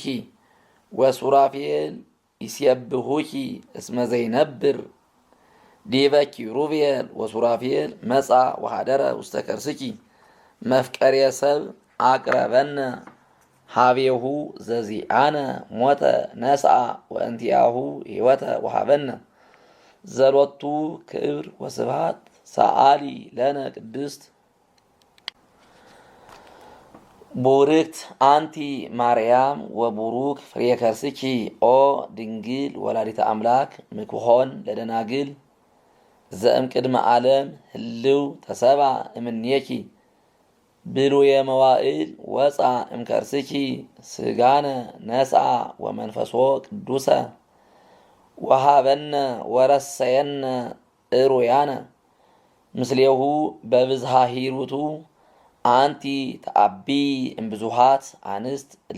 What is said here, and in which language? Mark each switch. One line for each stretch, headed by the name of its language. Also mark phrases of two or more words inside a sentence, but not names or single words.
Geez: ወሱራፌል ይሴብሑኪ እስመ ዘይነብር ዲበ ኪሩቤል ወሱራፌል መጻ ወሃደረ ውስተ ከርስኪ መፍቀርየ ሰብ አቅረበነ ሀቤሁ ዘዚአነ ሞተ ነስአ ወእንቲአሁ ሕይወተ ወሃበነ ዘሎቱ ክብር ወስብሐት ሰአሊ ለነ ቅድስት ቡርክት አንቲ ማርያም ወቡሩክ ፍሬ ከርስኪ ኦ ድንግል ወላዲተ አምላክ ምክሆን ለደናግል ዘእምቅድመ ዓለም ህልው ተሰባ እምኔኪ ብሉየ መዋዕል ወፃ እምከርስኪ ስጋነ ነስአ ወመንፈሶ ቅዱሰ ወሃበነ ወረሰየነ እሩያነ ምስሌሁ በብዝሃ ሂሩቱ አንቲ ተአቢ እምብዙሃት አንስት እለ